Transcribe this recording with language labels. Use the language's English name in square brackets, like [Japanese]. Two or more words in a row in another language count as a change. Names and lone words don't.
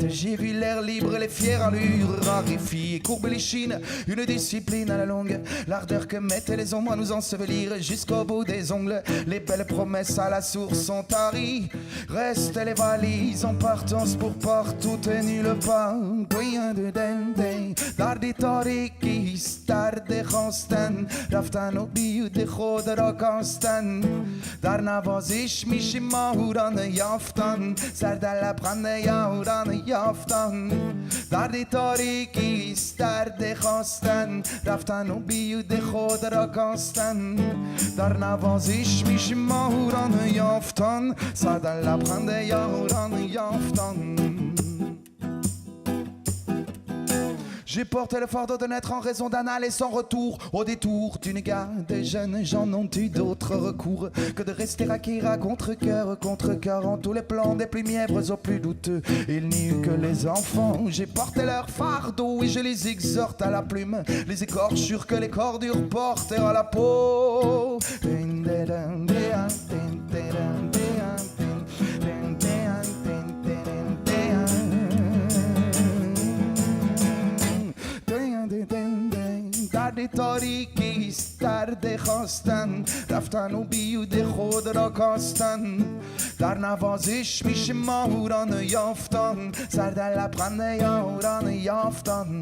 [French] J'ai vu l'air libre, les fières allures raréfiées et courber les chines, une discipline à la longue, l'ardeur que mettaient les ombres à nous ensevelir jusqu'au bout des ongles. Les belles promesses à la source sont taries, restent les valises en partance pour partout et nulle part. [Persian] در خواستن رفتن و بیود خود را کاستن در نوازش میشیم ماهوران یافتن سر در لبخند یاران یافتن درد تاریکی است درد خواستن رفتن و بیود خود را کاستن در نوازش میشیم ماهوران یافتن سر در لبخند یاران یافتن. [French] J'ai porté le fardeau de naître en raison d'un aller sans retour. Au détour d'une gare, des jeunes gens n'ont eu d'autre recours que de rester acquis à contre-cœur en tous les plans, des plus mièvres aux plus douteux. Il n'y eut que les enfants, j'ai porté leur fardeau et je les exhorte à la plume, les écorchures que les cordures portèrent à la peau. [Persian] درد تاریکی است درد خواستن رفتن و بیود خود را کاستن در نوازش میشه ماهوران یافتن سر در لبخند یاران یافتن.